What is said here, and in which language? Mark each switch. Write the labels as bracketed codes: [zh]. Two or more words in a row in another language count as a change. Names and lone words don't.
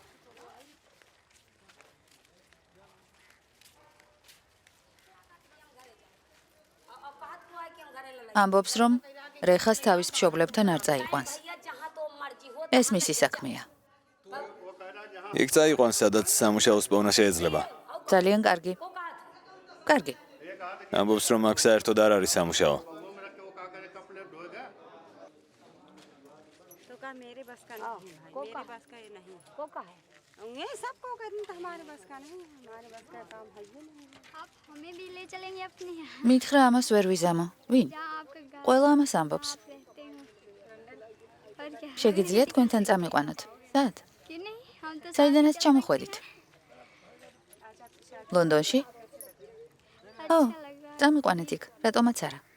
[ka] ამბობს, რომ რეხას თავის მშობლებთან არ წაიყვანს. ეს მისი საქმეა. იქ წაიყვანს, სადაც სამუშაოს პოვნა შეიძლება. ძალიან კარგი. კარგი. ამბობს, რომ აქ საერთოდ არ არის სამუშაო. [hi] मेरे बस का नहीं है भाई मेरे बस का ये नहीं कोका है ये सबको कहते हैं हमारे बस का नहीं हमारे बस का काम है ही नहीं आप हमें भी ले चलेंगे अपने यहाँ [ka] მითხრა ამას ვერ ვიზამო. ვინ? [hi] जहाँ आपका गाँव [ka] ყველა ამას ამბობს. [hi] आप रहते हो और क्या [ka] შეგიძლიათ თქვენთან წამიყვანოთ? სად? [hi] कि नहीं हम तो [ka] საიდანაც ჩამოხვედით? ლონდონში? ო, [hi] अच्छा लग रहा [ka] წამიყვანეთ იქ, რატომაც არა.